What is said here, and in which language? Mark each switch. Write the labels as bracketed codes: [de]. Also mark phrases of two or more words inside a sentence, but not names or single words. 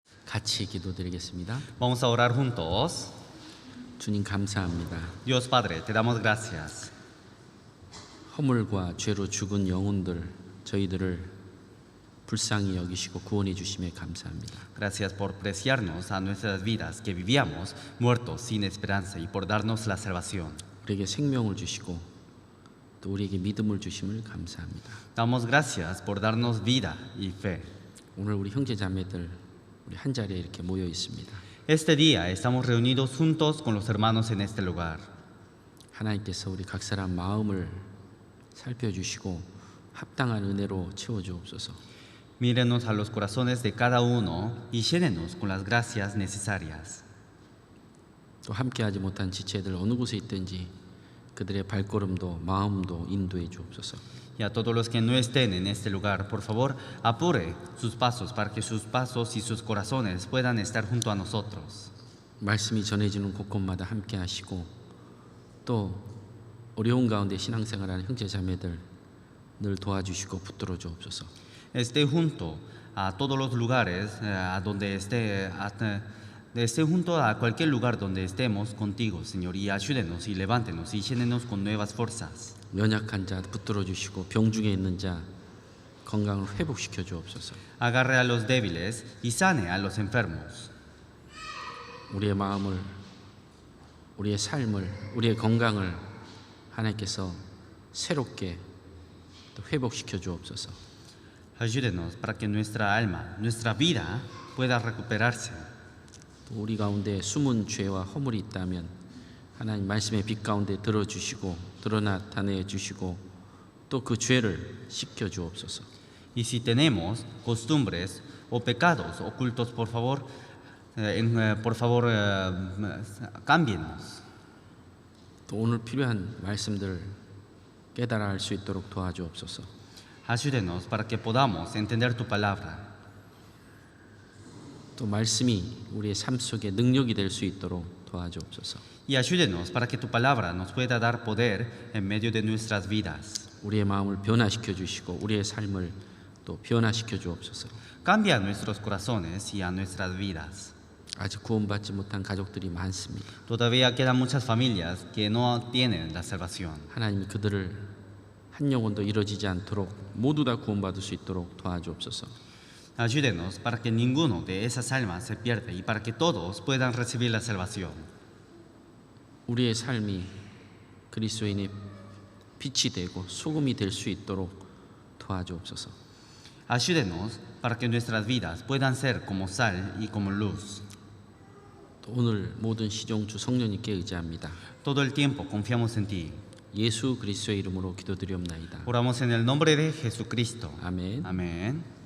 [ko] 같이 기도드리겠습니다. [es] Vamos a orar juntos. [ko] 주님 감사합니다. [es] Dios Padre, te damos gracias. [ko] 허물과 죄로 죽은 영혼들 저희들을 불쌍히 여기시고 구원해 주심에 감사합니다. [es] Gracias por preciarnos a nuestras vidas que vivíamos muertos sin esperanza y por darnos la salvación. [ko] 우리에게 생명을 주시고 또 우리에게 믿음을 주심을 감사합니다. [es] Damos gracias por darnos vida y fe. [ko] 오늘 우리 형제 자매들 우리 한 자리에 이렇게 모여 있습니다. [es] Este día estamos reunidos juntos con los hermanos en este lugar. [ko] 하나님께서 우리 각 사람 마음을 살펴주시고 합당한 은혜로 채워주옵소서. [es] Mírenos a los corazones de cada uno y llénenos con las gracias necesarias. [ko] 또 함께하지 못한 지체들 어느 곳에 있든지 그들의 발걸음도 마음도 인도해 주옵소서. [es] Y a todos los que no estén en este lugar, por favor, apure sus pasos para que sus pasos y sus corazones puedan estar junto a nosotros. [ko] 말씀이 전해지는 곳곳마다 함께하시고 또 어려운 가운데 신앙생활하는 형제 자매들 늘 도와주시고 붙들어 주옵소서. [es] Esté junto a todos los lugares, esté junto a cualquier lugar donde estemos contigo, Señor, y ayúdenos y levántenos y llénenos con nuevas fuerzas. [ko] 연약한 자 붙들어 주시고 병 중에 있는 자 건강을 회복시켜 주옵소서. [es] Agarre a los débiles y sane a los enfermos. [ko] 우리의 마음을 우리의 삶을 우리의 건강을 하나님께서 새롭게 또 회복시켜 주옵소서. [es] Ayúdenos para que nuestra alma, nuestra vida pueda recuperarse. [ko] 또 우리 가운데 숨은 죄와 허물이 있다면 하나님 말씀의 빛 가운데 들어주시고 드러나타내 주시고 또 그 죄를 씻겨 주옵소서. [es] Y si tenemos costumbres o pecados ocultos, por favor, cámbienos. [ko] 또 오늘 필요한 말씀들 깨달아 알 수 있도록 도와주옵소서. [es] Ayúdenos para que podamos entender tu palabra. [ko] 또 말씀이 우리의 삶 속에 능력이 될 수 있도록 도와주옵소서. [es] Y ayúdenos para que tu palabra nos pueda dar poder en medio de nuestras vidas. [ko] 우리의 마음을 변화시켜 주시고 우리의 삶을 또 변화시켜 주옵소서. [es] Cambia nuestros corazones y a nuestras vidas. [ko] 아직 구원받지 못한 가족들이 많습니다. [es] Todavía quedan muchas familias que no tienen la salvación. [ko] 하나님이 그들을 한 영혼도 이루어지지 않도록 모두 다 구원받을 수 있도록 도와주옵소서. [es] Ayúdenos para que ninguno de esas almas se pierda y para que todos puedan recibir la salvación. [ko] 우리의 삶이 그리스도인의 빛이 되고 소금이 될 수 있도록 도와주옵소서. [es] Ayúdenos para que nuestras vidas puedan ser como sal y como luz. [ko] 또 오늘 모든 시종주 성령님께 의지합니다. [es] Todo el tiempo confiamos en ti. [ko] 예수 그리스도의 이름으로 기도드리옵나이다. [es] Oramos en el nombre de Jesucristo. [ko] 아멘. [es] Amén.